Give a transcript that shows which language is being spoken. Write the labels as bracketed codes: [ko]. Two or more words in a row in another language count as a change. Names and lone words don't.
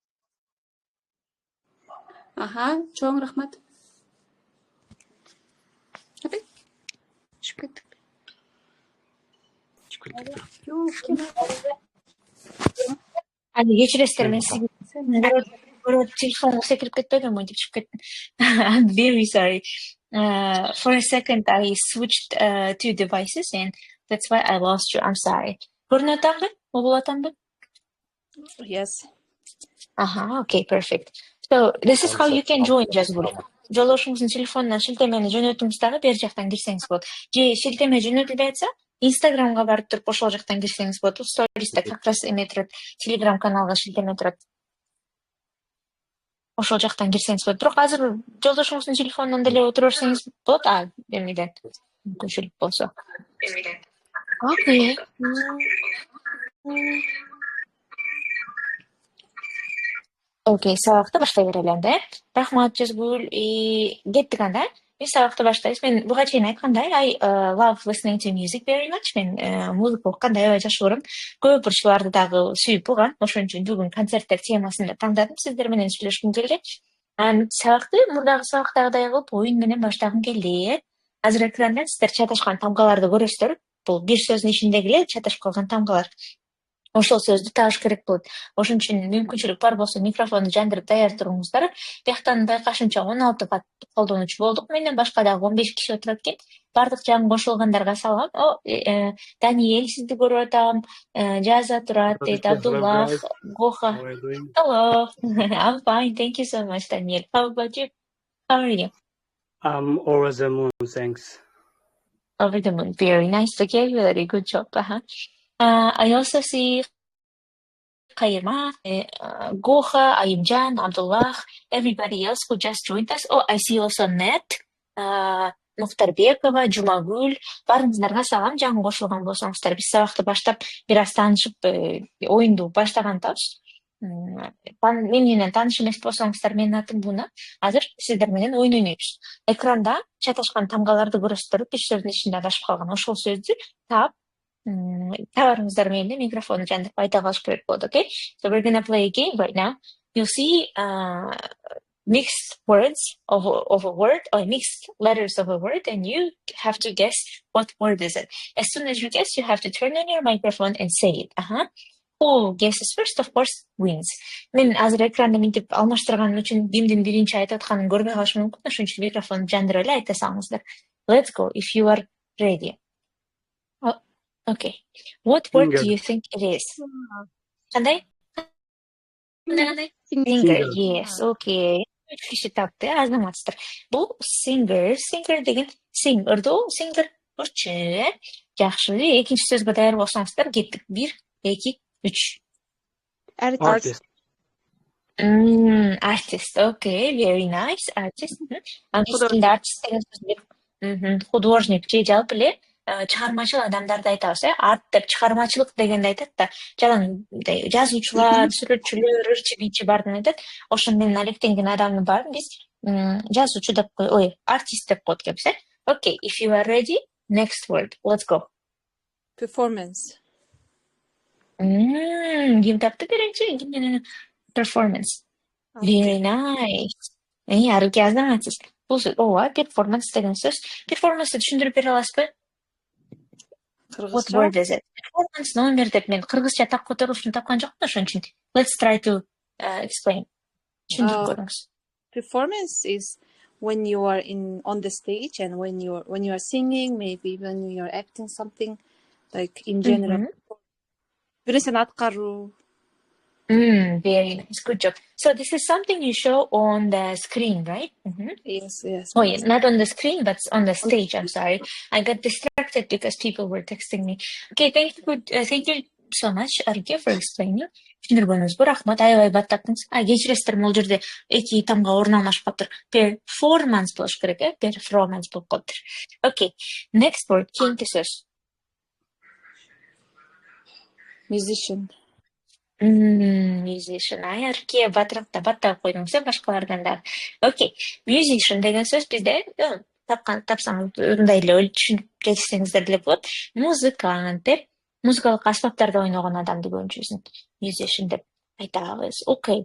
[ky] Аха, чоң рахмат. Кечиресиздер, мен сизге телефонго секирип кетпедимби деп чыгып кеттим. [en] I'm very sorry. For a second I switched two devices and that's why I lost you. I'm sorry. [ky] Көрүнүп атамбы? Болуп атамбы? [en] Yes. Okay, perfect. So this is how you can join жазгыл. [ky] Жолдошуңуздун телефонунан шилтемени жөнөтүңүз дагы бер жактан кирсеңиз болот. Же шилтеме жөнөтүлбөй атса, Инстаграмга барып туруп ошол жактан кирсеңиз болот. Стористе [ru] как раз [ky] эме турат, Телеграм каналга шилтеме турат. Ошол жактан кирсеңиз болот. Бирок азыр жолдошуңуздун телефонунан деле отура берсеңиз болот. Эмеден мүмкүнчүлүк болсо. Окей. Окей, сабакты баштай берели да. Рахмат Жазгүл. Кеттик анда. Биз сабакты баштайбыз. Мен буга чейин айткандай, [en] I love listening to music very much. [ky] Мен музыка укканды аябай жакшы көрөм. Көп бурчуларды дагы сүйүп угам. Ошон үчүн бүгүн концерттер темасын да тандадым. Сиздер менен сүйлөшкүм келди. Сабакты мурдагы сабактагыдай кылып оюн менен баштагым келди. Азыр экранда сиздер чаташкан тамгаларды көрөсүздөр. Бул бир сөздүн ичиндеги эле чаташып калган тамгалар. Ошол сөздү тааш керек болот. Ошон үчүн мүмкүнчүлүк бар болсо микрофонду жандырып даяр туруңуздар. Бияктан байкашымча 16 колдонуучу болдук. Менден башка дагы 15 киши отурат экен. Бардык жаңы кошулгандарга салам. Даниэль сизди көрүп атам. Жаза турат дейт, Абдуллах, Гоха. [en] Hello. I'm fine. Thank you so much, Daniel. How about you? How are you? I'm over the moon, thanks. Over the moon. Very nice. Okay, very good job. I also see Kayma, Goha, Ayimjan, Abdullah, everybody else who just joined us. I see also Net, Muhtarbekova, Jumagul. [ky] Баарыңыздарга салам, жаңы кошулган болсоңуздар. Биз сабакты баштап, бир аз таанышып, оюнду баштагандабыз. Мен менен тааныш эмес болсоңуздар, менин атым Буна. Азыр сиздер менен оюн ойнойбуз. Экранда чаташкан тамгаларды көрөсүздөр, бир сөздүн ичинде адашып калган ошол сөздү таап табарыңыздар менен микрофонду жандырып айта калыш керек болот, [en] okay? So we're gonna play a game right now. You'll see mixed words of a word or mixed letters of a word and you have to guess what word is it. As soon as you guess, you have to turn on your microphone and say it. Who guesses first, of course, wins. [ky] Мен азыр экранды минтип алмаштырганым үчүн кимдин биринчи айтып атканын көрбөй калыш мүмкүн. Ошон үчүн микрофонду жандырып эле айта салыңыздар. [en] Let's go if you are ready. Okay. What word do you think it is? Кандай? Singer. Yes. Okay. [ky] Киши тапты, азаматсыздар. Бул singer. Singer деген sing, ырдоо, singer, ырчы. Жакшы. Экинчи сөзгө даяр болсоңуздар, кеттик. 1, 2, 3. [en] Artist. Artist. Okay, very nice. Artist. [ky] Англис тилинде artist деген сөз художник же жалпы эле чыгармачыл адамдарды айтабыз, арт деп чыгармачылык дегенди айтат да, жалаң жазуучулар, сүрөтчүлөр, ырчы бийчи баарын айтат. Ошон менен алектенген адамдын баарын биз жазуучу деп артист деп коет экенбиз. [en] Okay, if you are ready, next word. Let's go. Performance. [ky] Ким тапты биринчи? [en] Performance. Very nice. [ky] Арыки азаматсыз. Бул performance деген сөз. Performance түшүндүрүп бере аласызбы? [en] What word is it? [ky] Performance номер деп мен кыргызча так которулушун тапкан жокмун, ошон үчүн. [en] Let's try to explain. [ky] Түшүндүрүп көрүңүз. [en] Performance is when you are on the stage and when you are singing, maybe when you are acting something, like in general. [ky] Бир нерсени аткаруу. [en] Very nice. Good job. So this is something you show on the screen, right? Yes. Not on the screen, but on the stage. I'm sorry. I got distracted because people were texting me. Okay, thank you so much, Arike, for explaining. [ky] Түшүндүргөнүңүзгө рахмат. Аябай баттаттыңыз. Кечиресиздер, могул жерде эки тамга орун алмашып калыптыр. Performance болуш керек, Performance болуп калыптыр. [en] Okay, next word, [ky] кийинки сөз. [en] musician. Musician. [ky] Арке баттап койдуңуз башкалардан да. Окей. Musician деген сөз бизде тапсаңыз мындай эле түшүнүп жетсеңиздер деле болот. Музыкант деп музыкалык аспаптарда ойногон адамды көбүнчөсүн musician деп айтабыз. [en] Okay.